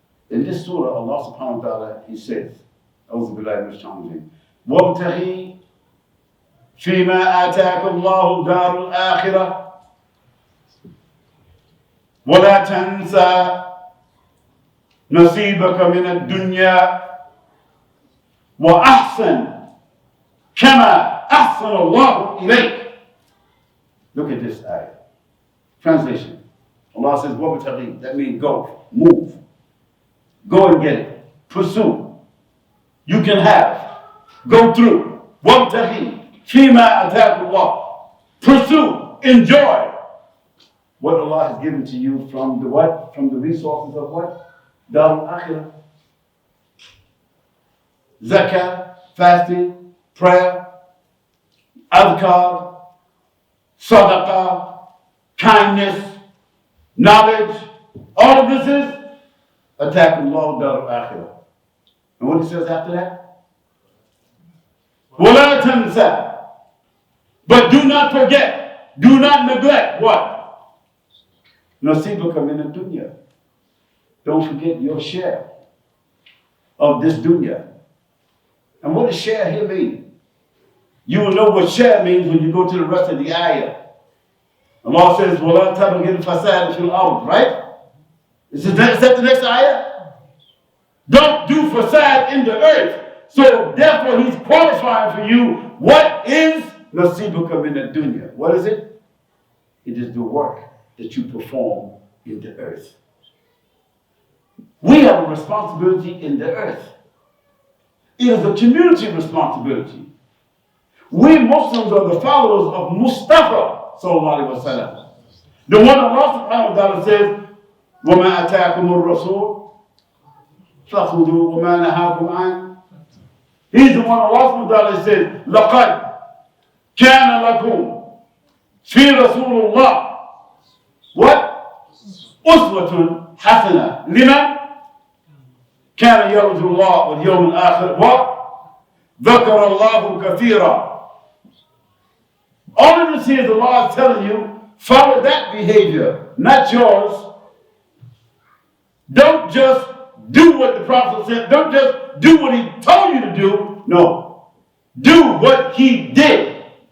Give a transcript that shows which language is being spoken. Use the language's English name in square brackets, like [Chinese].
[English] In this surah, Allah subhanahu wa ta'ala, he says, [Arabic] أعوذ بالله من الشيطان الرجيم وابتغي فيما آتاك الله دار الآخرة ولا تنسى نصيبك من الدنيا وأحسن كما أحسن الله إليك. [English] Look at this ayah. Translation. Allah says, [Arabic] وابتغي, [English] that means go, move. Go and get it. Pursue. You can have. Go through. [Arabic] وَابْتَغِي فِيمَا أَتَاكُ اللَّهُ. [English] Pursue. Enjoy what Allah has given to you from the what? From the resources of what? Dar al-Akhirah. Zakah, fasting, prayer, adhkar, sadaqah, kindness, knowledge. All of this is attack Allah dar al-akhirah. And what he says after that? [Arabic] وَلَا تَنْسَى. [English] But do not forget, do not neglect what? [Arabic] نَصِيبَكَ مِنَ الدُّنْيَا. [English] Don't forget your share of this dunya. And what does share here mean? You will know what share means when you go to the rest of the ayah. Allah says, [Arabic] وَلَا تَبْغِي الْفَسَادَ فِي الْأَرْضِ, [English] right? Is that the next ayah? Don't do fasad in the earth. So therefore he's qualifying for you. What is nasibuka min ad-dunya? What is it? It is the work that you perform in the earth. We have a responsibility in the earth. It is a community responsibility. We Muslims are the followers of Mustafa sallallahu alaihi wasallam. The one Allah subhanahu wa ta'ala says, [Arabic] وَمَا أَتَاكُمُ الرَّسُولُ فَخُذُوا وَمَا نَهَاكُمْ عَنْهُ. [English] He's the one Allah subhanahu wa ta'ala says, [Arabic] لَقَدْ كَانَ لَكُمْ فِي رَسُولُ اللَّهِ [English] what? [Arabic] أُسْوَةٌ حَسَنَةٌ لِمَنْ كَانَ يَرْجُو اللَّهَ وَالْيَوْمَ الْآخِرَ [English] what? [Arabic] ذَكَرَ اللَّهُ كَثِيرًا. [English] All of this here is Allah is telling you, follow that behavior, not yours. Don't just do what the Prophet said. Don't just do what he told you to do. No. Do what he did.